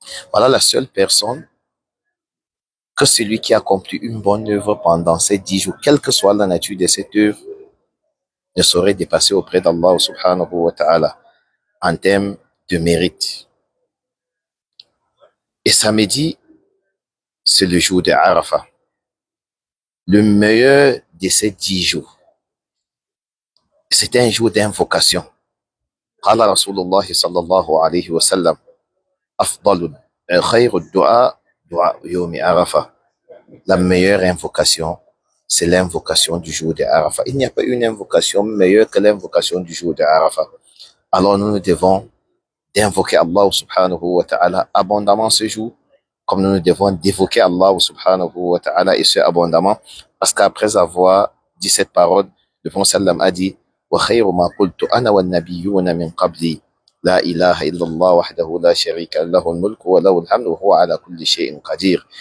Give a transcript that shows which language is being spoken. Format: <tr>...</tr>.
<fr>Voilà la seule personne que celui qui accomplit une bonne œuvre pendant ces 10 jours, quelle que soit la nature de cette œuvre, ne saurait dépasser auprès d'Allah subhanahu wa ta'ala en termes de mérite. Et samedi, c'est le jour de Arafah, le meilleur de ces 10 jours. C'était un jour d'invocation.</fr> <ar>قال رسول الله صلى الله عليه وسلم أفضل خير الدعاء دعاء يوم عرفة.</ar> <fr>La meilleure invocation, c'est l'invocation du jour de Arafat. Il n'y a pas une invocation meilleure que l'invocation du jour de Arafat. Alors nous devons d'invoquer Allah subhanahu wa ta'ala abondamment ce jour, comme nous devons d'évoquer Allah subhanahu wa ta'ala et ce abondamment, parce qu'après avoir dit cette parole, le prophète sallam a dit</fr> <ar>وَخَيْرُ مَا قُلْتُ أَنَا وَالنَّبِيُّونَ مِنْ قَبْلِي لا إله إلا الله وحده لا شريك له الملك وله الحمد وهو على كل شيء قدير.</ar>